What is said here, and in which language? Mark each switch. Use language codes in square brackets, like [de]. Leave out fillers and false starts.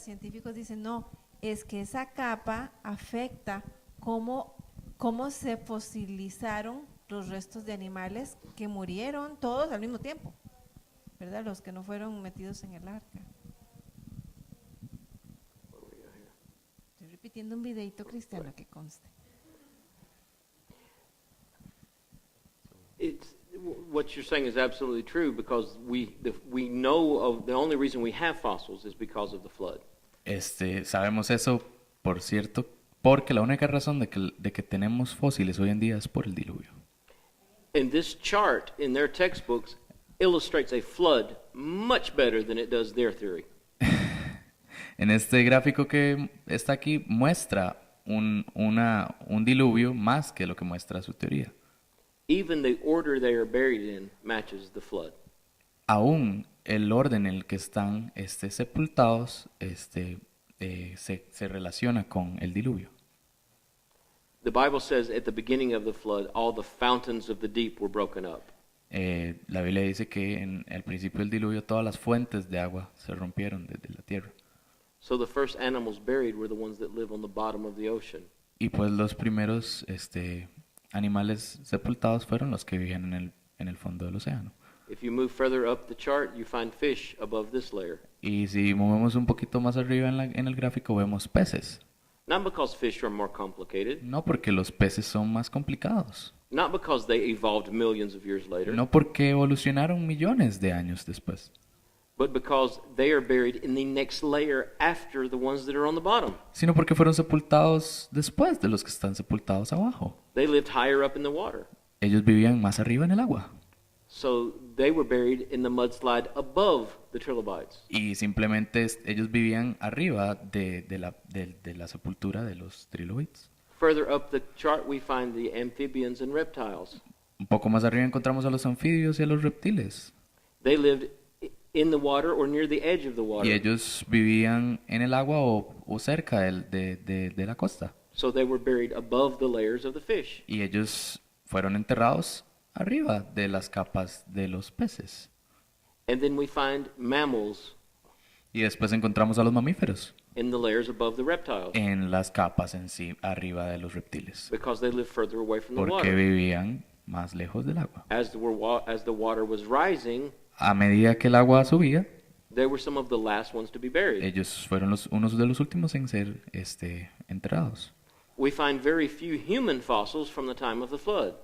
[es] Científicos dicen no, es que esa capa afecta cómo se fosilizaron los restos de animales que murieron todos al mismo tiempo, ¿verdad? Los que no fueron metidos en el arca. Estoy repitiendo un videito cristiano que conste. [en] What you're saying is absolutely true, because we know of the only reason we have fossils is because of the flood. [es] Sabemos eso, por cierto, porque la única razón de que tenemos fósiles hoy en día es por el diluvio. [en] And this chart in their textbooks illustrates a flood much better than it does their theory. [es] En este gráfico que está aquí muestra un diluvio más que lo que muestra su teoría. [en] Even the order they are buried in matches the flood. [es] Aún el orden en el que están sepultados se relaciona con el diluvio. [en] The Bible says at the beginning of the flood, all the fountains of the deep were broken up. [es] La Biblia dice que en el principio del diluvio todas las fuentes de agua se rompieron desde la tierra. [en] So the first animals buried were the ones that live on the bottom of the ocean. [es] Y pues los primeros animales sepultados fueron los que vivían en el fondo del océano. [en] If you move further up the chart, you find fish above this layer. [es] Y si movemos un poquito más arriba en el gráfico vemos peces. [en] Not because fish are more complicated, [es] No porque los peces son más complicados. [en] not because they evolved millions of years later, [es] No porque evolucionaron millones de años después. [en] but because they are buried in the next layer after the ones that are on the bottom. [es] Sino porque fueron sepultados después de los que están sepultados abajo. [en] They lived higher up in the water. [es] Ellos vivían más arriba en el agua. [en] So they were buried in the mudslide above the trilobites. [es] Y simplemente ellos vivían arriba de la sepultura de los trilobites. [en] Further up the chart, we find the amphibians and reptiles. [es] Un poco más arriba encontramos a los anfibios y a los reptiles. [en] They lived in the water or near the edge of the [es] Y [en] water. [es] ellos vivían en el agua o cerca de la costa. [en] So they were buried above the layers of the fish. [es] Y ellos fueron enterrados arriba de las capas de los peces. [en] And then we find mammals [es] Y después encontramos a los mamíferos [en] in the layers above the reptiles [es] en las capas en sí, arriba de los reptiles. [en] because they lived further away from the [es] Porque [en] water. [es] vivían más lejos del agua. [en] As the water was rising, [es] A medida que el agua subía, [en] they were some of the last ones to be buried. [es] ellos fueron unos de los últimos en ser enterrados. [en] We find very few human fossils from the time of the flood.